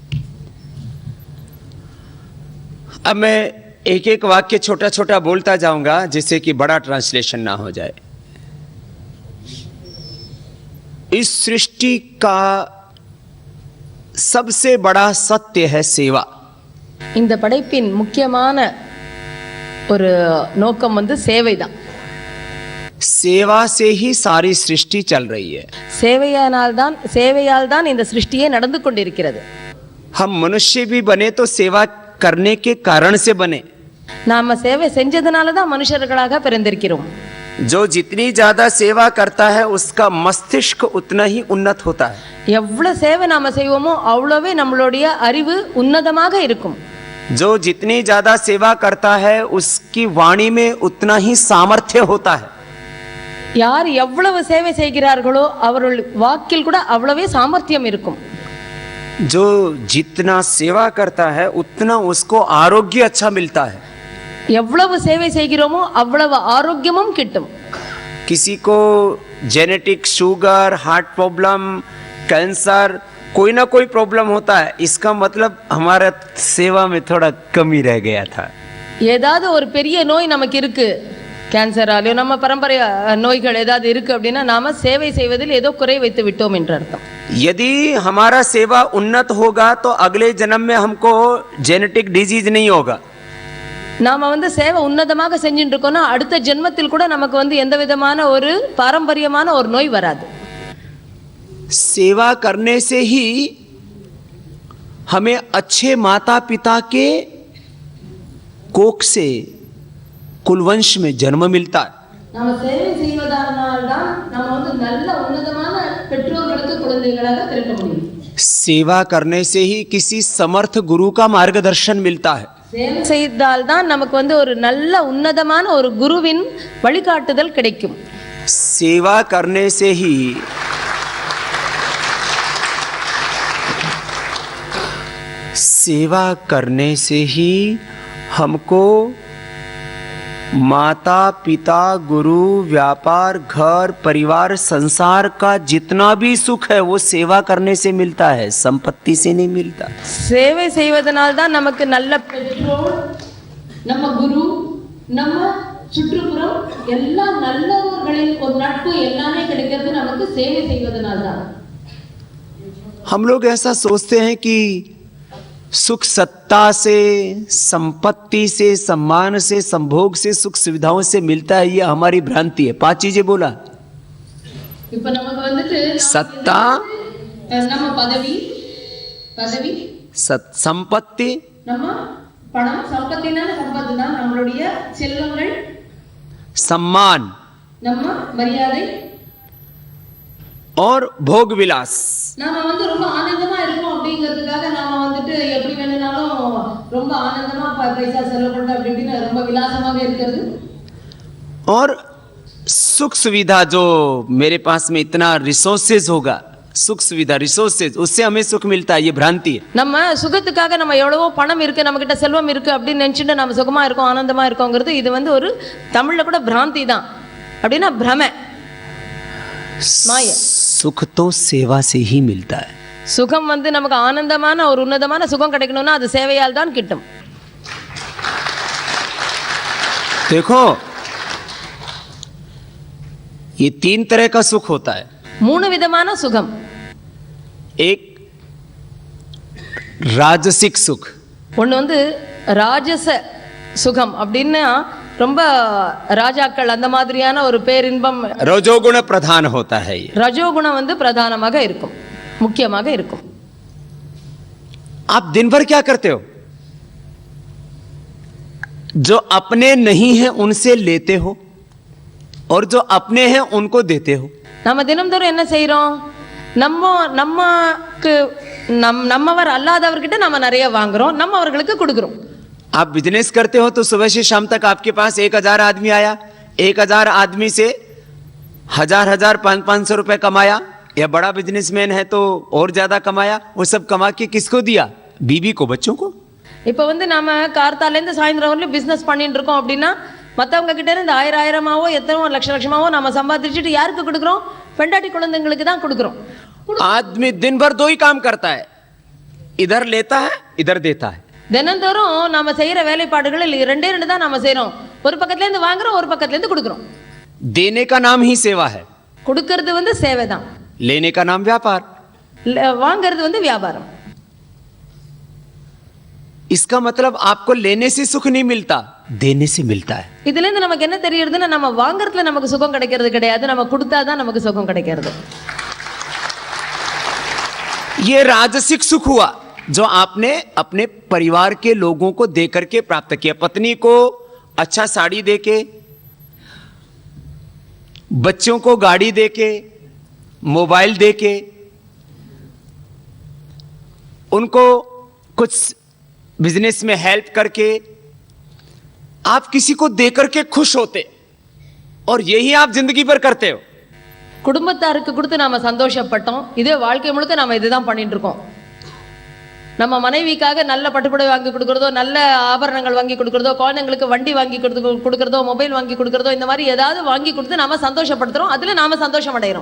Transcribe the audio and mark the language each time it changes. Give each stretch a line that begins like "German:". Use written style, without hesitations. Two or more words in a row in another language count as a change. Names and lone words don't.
Hindi: अब मैं एक एक वाक्य छोटा छोटा बोलता जाऊंगा, जिससे कि बड़ा ट्रांसलेशन ना हो जाए। इस सृष्टि का सबसे बड़ा सत्य है सेवा।
Tamil: இந்த படைப்பின் முக்கியமான ஒரு நோக்கம் வந்து சேவைதான்.
Hindi: सेवा से ही सारी सृष्टि चल रही है।
Tamil: சேவையால் தான் இந்த சிருஷ்டியே நடந்து கொண்டிருக்கிறது.
Hindi: हम मनुष्य भी बने तो सेवा करने के कारण से बने।
Tamil: நாம சேவை செஞ்சதனால தான் மனுஷர்களாக பிறந்திருக்கிறோம்.
Hindi: जो जितनी ज्यादा सेवा करता है उसका मस्तिष्क उतना ही उन्नत होता है।
Tamil: எவ்வளவு சேவை நாம செய்வோமோ அவ்வளவே நம்மளுடைய அறிவு உன்னதமாக இருக்கும்.
Hindi: जो जितनी ज्यादा सेवा करता है उसकी वाणी में उतना ही सामर्थ्य होता है।
Tamil: யார் எவ்வளவு சேவை செய்கிறார்களோ அவர்கள் வாக்கில் கூட அவ்வளவே சாமர்த்தியம் இருக்கும்.
Hindi: जो जितना सेवा करता है उतना उसको आरोग्य अच्छा मिलता है।
Tamil: எவ்வளவு சேவை செய்கிறோமோ அவ்வளவு ஆரோக்கியமும் கிட்டும்.
Hindi: किसी को
English: genetic sugar, heart problem, cancer,
Hindi: कोई ना कोई प्रॉब्लम होता है, इसका मतलब हमारा सेवा में थोड़ा कमी रह गया था।
Tamil: ஏதாவது ஒரு பெரிய நோய் நமக்கு இருக்கு, கேன்சராலோ நம்ம பரம்பரை நோய்கள் ஏதாவது இருக்கு அப்படின்னா நாம சேவை செய்வதில் ஏதோ குறை வைத்து விட்டோம் என்று அர்த்தம்.
Hindi: यदि हमारा सेवा उन्नत होगा तो अगले जन्म में हमको
English: genetic disease
Hindi: नहीं होगा।
Tamil: நாம வந்து சேவை உன்னதமாக செஞ்சுட்டு இருக்கோம்னா அடுத்த ஜென்மத்தில் கூட நமக்கு வந்து எந்த விதமான ஒரு பாரம்பரியமான ஒரு நோய் வராது.
Hindi: सेवा करने से ही हमें अच्छे माता पिता के कोख से कुलवंश में जन्म मिलता है।
Tamil: நாம சேவை செய்வதனால் தான் நாம வந்து நல்ல உன்னதமான பெற்றோர்களுக்கு குழந்தைகளாக பிறக்க முடியும்.
Hindi: सेवा करने से ही किसी समर्थ गुरु का मार्गदर्शन मिलता है।
Tamil: சேவை செய்தால் தான் நமக்கு வந்து ஒரு நல்ல உன்னதமான ஒரு குருவின் வழிகாட்டுதல் கிடைக்கும்.
Hindi: सेवा करने से ही हमको माता पिता, गुरु, व्यापार, घर, परिवार, संसार का जितना भी सुख है वो सेवा करने से मिलता है, संपत्ति से नहीं मिलता।
Tamil: சேவை செய்வதனால் தான் நமக்கு நல்ல பெற்றோர், நம்ம குரு, நம்ம சுற்றுப்புறம் எல்லா நல்லவர்களின் ஒரு நட்பு எல்லாமே கிடைக்கிறது நமக்கு சேவை செய்வதனால் தான்.
Hindi: हम लोग ऐसा सोचते हैं कि सुख सत्ता से, संपत्ति से, सम्मान से, संभोग से, सुख सुविधाओं से मिलता है, ये हमारी भ्रांति है। 5 चीजें बोला।
Tamil: இப்ப நமக்கு வந்துட்டு
Hindi: सत्ता,
Tamil: நம்ம பதவி,
Hindi: संपत्ति,
Tamil: நம்ம பணம், சம்பத்தினால சம்பத்துனா நம்மளுடைய செல்வங்கள்,
Hindi: सम्मान
Tamil: நம்ம மரியாதை
Hindi: और भोग विलास।
Tamil: நாம வந்து ரொம்ப ஆனந்தமா இருக்கோம் அப்படிங்கிறதுக்காக நாம வந்துட்டு எப்படி வேணும்னாலும் ரொம்ப ஆனந்தமா பைசா செலவு பண்ணிட்டு அப்படி இப்படின்னு ரொம்ப விலாசமாக இருக்கிறது।
Hindi: और सुख सुविधा, जो मेरे पास में इतना रिसोर्सेज होगा, सुख सुविधा रिसोर्सेज, उससे हमें सुख मिलता है, ये भ्रांति है।
Tamil: நம்ம சுகத்துக்காக நம்ம எவ்வளவோ பணம் இருக்கு, நம்ம கிட்ட செல்வம் இருக்கு அப்படின்னு நினைச்சிட்டு நம்ம சுகமா இருக்கோம், ஆனந்தமா இருக்கோங்கிறது இது வந்து ஒரு தமிழ்ல கூட भ्रांति தான், அப்படின்னா பிரமை, மாயை।
Hindi: सुख तो सेवा से ही मिलता है।
Tamil: சுகம் வந்து நமக்கு ஆனந்தமான ஒரு உன்னதமான சுகம் கிடைக்கணும்னா அது சேவையால் தான் கிட்டும்।
Hindi: देखो ये 3 तरह का सुख होता है।
Tamil: 3 விதமான சுகம்.
Hindi: एक राजसिक सुख,
Tamil: ஒன்று வந்து ராஜச சுகம் அப்படின்னா ரொம்ப ராஜாக்கள் அந்த மாதிரியான ஒரு பேரின்பம்.
Hindi: रजोगुण प्रधान होता है ये।
Tamil: ரஜோகுணம் வந்து பிரதானமாக இருக்கும், முக்கியமாக இருக்கும்.
Hindi: आप दिन भर क्या करते हो? जो अपने नहीं है उनसे लेते हो और जो अपने हैं उनको देते हो.
Tamil: நம்ம தினம்தோறும் என்ன செய்றோம்? நமக்கு நம்மவர் அல்லாதவர்கிட்ட நம்ம நிறைய வாங்குறோம், நம்ம அவர்களுக்கு கொடுக்குறோம்.
Hindi: आप बिजनेस करते हो तो सुबह से शाम तक आपके पास 1000 आदमी आया, 1000 आदमी से 1000 500 रुपए कमाया, या बड़ा बिजनेसमैन है तो और ज्यादा कमाया. वो सब कमा के किसको दिया? बीवी को, बच्चों को.
Tamil: இப்போ வந்து நாம கார்த்தாலேருந்து சாயந்தரம் வரலும் பிசினஸ் பண்ணிட்டு இருக்கோம் அப்படின்னா மற்றவங்க கிட்ட இருந்து 1000 எத்தனை லட்சமாவோ நம்ம சம்பாதிச்சுட்டு யாருக்கு கொடுக்குறோம்? பெண்டாட்டி குழந்தைங்களுக்கு தான் கொடுக்குறோம்.
Hindi: आदमी दिन भर 2 ही काम करता है, इधर लेता है इधर देता है.
Tamil: தினந்தோறும் நாம செய்யற வேலைப்பாடுகள் 2 தான் நாம செய்றோம். ஒரு பக்கத்துல இருந்து வாங்குறோம், ஒரு பக்கத்துல இருந்து கொடுக்குறோம்.
Hindi: देने का नाम ही सेवा है,
Tamil: கொடுக்கிறது வந்து சேவை தான்.
Hindi: लेने का नाम व्यापार.
Tamil: வாங்குறது வந்து வியாபாரம்.
Hindi: इसका मतलब आपको लेने से सुख नहीं मिलता, देने से मिलता है.
Tamil: இதுல இருந்து நமக்கு என்ன தெரியுதுன்னா நம்ம வாங்குறதுல நமக்கு சுகம் கிடைக்கிறது கிடையாது, நம்ம கொடுத்தாதான் நமக்கு சுகம் கிடைக்கிறது.
Hindi: ये राजसिक सुख हुआ जो आपने अपने परिवार के लोगों को देकर के प्राप्त किया. पत्नी को अच्छा साड़ी देके, बच्चों को गाड़ी देके, मोबाइल देके, उनको कुछ बिजनेस में हेल्प करके आप किसी को देकर के खुश होते, और यही आप जिंदगी भर करते हो.
Tamil: குடும்பத்தாருக்கு கொடுத்து நாம சந்தோஷப்பட்டோம். இதே வாழ்க்கை முழுக்க நாம இதுதான் பண்ணிட்டு இருக்கோம். நம்ம மனைவிக்காக நல்ல பட்டுப்புடவை வாங்கி கொடுக்கறதோ, நல்ல ஆபரணங்கள் வாங்கி கொடுக்கறதோ, குழந்தைங்களுக்கு வண்டி வாங்கி கொடுக்கறதோ, மொபைல் வாங்கி கொடுக்கறதோ, இந்த மாதிரி ஏதாவது வாங்கி கொடுத்து நாம சந்தோஷப்படுத்துறோம். அதுல நாம சந்தோஷம் அடைகிறோம்.